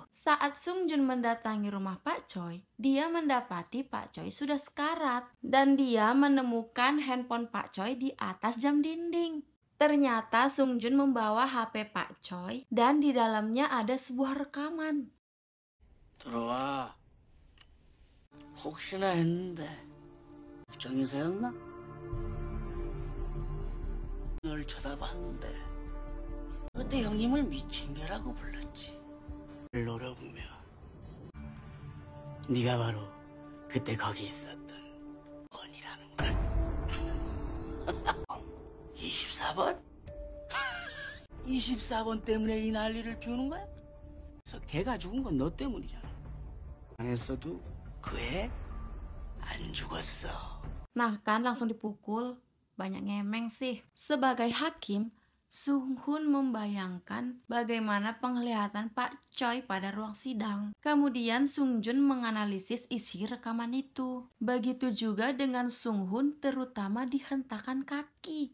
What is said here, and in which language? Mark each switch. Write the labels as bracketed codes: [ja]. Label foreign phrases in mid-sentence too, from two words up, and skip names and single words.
[id] Saat Sungjun mendatangi rumah Pak Choi, dia mendapati Pak Choi sudah sekarat dan dia menemukan handphone Pak Choi di atas jam dinding. Ternyata Sungjun membawa HP Pak Choi dan di dalamnya ada sebuah rekaman. [ko] 들어와. 혹시나 했는데 정의사였나? 널 쳐다봤는데 그때 형님을 미친 개라고 불렀지. 노려보면 네가 바로 그때 거기 있었던 원이라는 걸. 24번? 24번 때문에 이 난리를 피우는 거야? 그래서 걔가 죽은 건 너 때문이잖아. 안 했어도 그 애 안 죽었어. [id] Nah kan langsung dipukul. Banyak ngemeng sih. Sebagai hakim, Sung Hun membayangkan bagaimana penglihatan Pak Choi pada ruang sidang. Kemudian Sung Jun menganalisis isi rekaman itu. Begitu juga dengan Sung Hun, terutama di hentakan kaki.